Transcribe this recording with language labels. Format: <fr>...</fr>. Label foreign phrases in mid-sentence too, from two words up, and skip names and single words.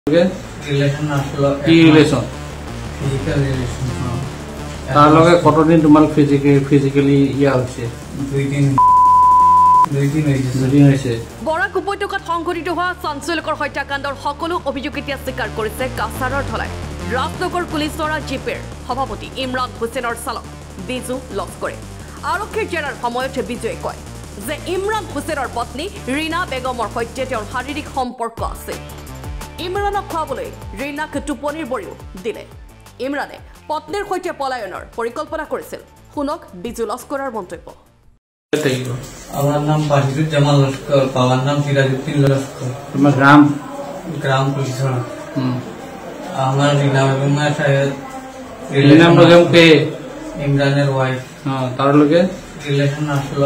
<bn>রিলেশন আসলো কি রিলেশন</bn> <en>physical relation</en> <bn>তার লগে কতদিন তোমার ফিজিক্যালি ইয়া হইছে দুই দিন হইছে</bn> <as>বৰাক উপত্যকাত সংঘটিত হোৱা চাঞ্চল্যকৰ হত্যাকাণ্ডৰ সকলো অভিযোগ এতিয়া স্বীকাৰ কৰিছে কাছাৰৰ ধলাই ৰাজনগৰ পুলিচৰ জিপেৰ সভাপতি ইমৰান হুছেইনৰ চালক বিজু লস্কৰে আৰক্ষীৰ জেৰাৰ সময়ত বিজুৱে কয় যে ইমৰান হুছেইনৰ পত্নী ৰীনা বেগমৰ সৈতে তেওঁৰ শাৰীৰিক সম্পৰ্ক আছে। ইমৰানক খুৱাবলৈ ৰীনাক টোপনিৰ বৰিও দিলে। ইমৰানে পত্নীৰ সৈতে পলায়নৰ পৰিকল্পনা কৰিছিল। শুনক বিজু লস্কৰৰ মন্তব্য।</as> <bn>আমার নাম বাহিরুজ্জামান লস্কর, বাবার নাম সিরাজউদ্দিন লস্কর। তোমার গ্রাম পুলিশরা আমার রিনা বেগমের সাথে বেগম কে ইমরানের ওয়াইফ। হ্যাঁ, তার লগে রিলেশন আসলো</bn>